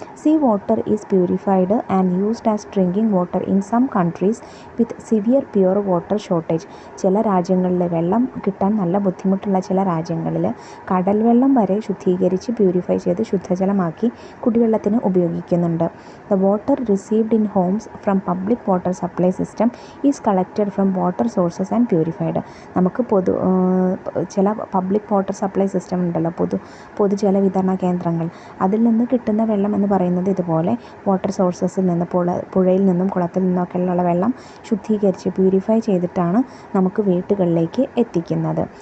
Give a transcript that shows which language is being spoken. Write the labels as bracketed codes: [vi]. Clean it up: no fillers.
[en] Sea water is purified and used as drinking water in some countries with severe pure water shortage. [ml] ചില രാജ്യങ്ങളിൽ വെള്ളം കിട്ടാൻ നല്ല ബുദ്ധിമുട്ടുള്ള ചില രാജ്യങ്ങളിൽ കടൽ വെള്ളം വരെ ശുദ്ധീകരിച്ച് പ്യൂരിഫൈ ചെയ്ത് ശുദ്ധജലമാക്കി കുടിവെള്ളത്തിന് ഉപയോഗിക്കുന്നുണ്ട്. [en] The water received in homes from public water supply system is collected from water sources and purified. [ml] നമുക്ക് ചില പബ്ലിക് വാട്ടർ സപ്ലൈ സിസ്റ്റം ഉണ്ടല്ലോ, പൊതുജല വിതരണ കേന്ദ്രങ്ങൾ. അതിൽ നിന്ന് കിട്ടുന്ന വെള്ളം എന്ന് പറയുന്നത് ഇതുപോലെ വാട്ടർ സോഴ്സസിൽ നിന്ന്, പുഴയിൽ നിന്നും കുളത്തിൽ നിന്നൊക്കെയുള്ള വെള്ളം ശുദ്ധീകരിച്ച് പ്യൂരിഫൈ ചെയ്തിട്ടാണ് നമുക്ക് വീട്ടുകളിലേക്ക് എത്തിക്കുന്നത്.